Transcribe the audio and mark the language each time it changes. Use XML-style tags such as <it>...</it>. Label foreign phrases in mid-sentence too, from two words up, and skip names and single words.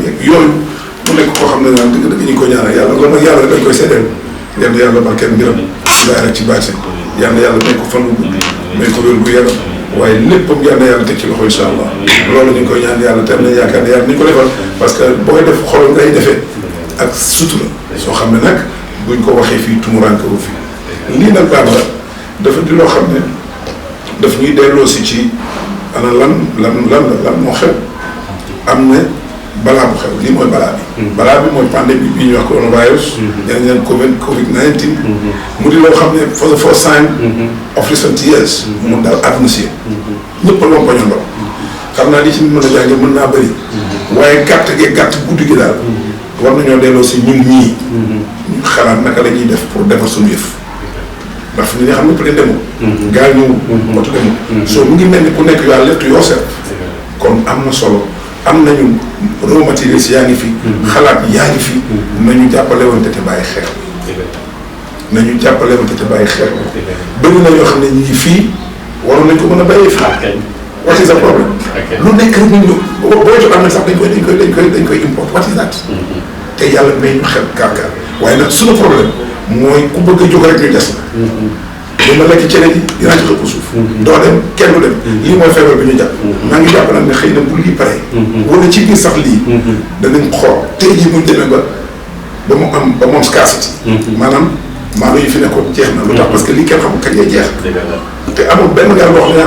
<wo>yeeg yooyu mu nekk koo xam ne daal dëgg-dëgg ñu ko ñaanal yàlla loolu nag yàlla dañ koy seddeel yal na yàlla barkeel mbiram ci daara ci baati yal na yàlla may ko fan wu may ko wér gu yaram waaye léppam yal na yàlla teg ci loxo</wo> <ar>إن شاء الله</ar> <wo>loolu ñu ngi koy ñaan yàlla te am nañ yaakaar ne yàlla ni ñu ko defal</wo> <fr>parce que</fr> <wo>booy def xol ngay defee ak sutura soo xam ne nag buñ ko waxee fii tumuranke wu fi lii nag baax la dafa di loo xam ne daf ñuy delloo si ci ana lan moo xew am na balaa bu xew lii mooy balaa bi balaa bi mooy pandémie bi ñuy wax coronavirus ñeneen Covid-19 mu di loo xam ne</wo> <en>for the first time of recent years</en> <wo>mu dal àdduna si ñëpp a lompañandoo xam naa li ci mën a jànge mën naa bëri waaye gàtt guddi gi daal war nañoo delloo si ñun ñii ñu xalaat naka la ñuy def pour defar suñu yëf ndax fi nga xam ne</wo> <fr>peut être</fr> <wo>demul gaal ñëwul moto demul soo mu ngi mel ni ku nekk yaa lettu yoo seet kon am na solo am nañu raw matériels yaa ngi fi xalaat yaa ngi fi nañu jàppale wante te bàyyi xel nañu jàppale wante te bàyyi xel bëri na yoo xam ne ñi ngi fii waroon nañ ko mën a bàyyee fii</wo> <en>what is the problem</en> <wo>lu nekk rek ñu boo jot am na sax dañ koy import</wo> <en>what is that</en> <wo>te yàlla may ñu xel kaar waaye nag suñu problème mooy ku bëgg a jóg rek ñu des la dama lekk cere ji dinaa ci xëpp suuf doo dem kenn du dem lii mooy feebar bi ñu jàpp maa ngi jàpp nag ne xëy na bu lii pare wala ci biir sax lii danañ xool tey jii buñ demee ba mu am ba moom scarcity maanaam maalo yi fi nekkoon jeex na lu tax</wo> <fr>parce que</fr> <wo>lii kenn xamul kañ lay jeex te amul benn gaal boo xam ne yaa</wo>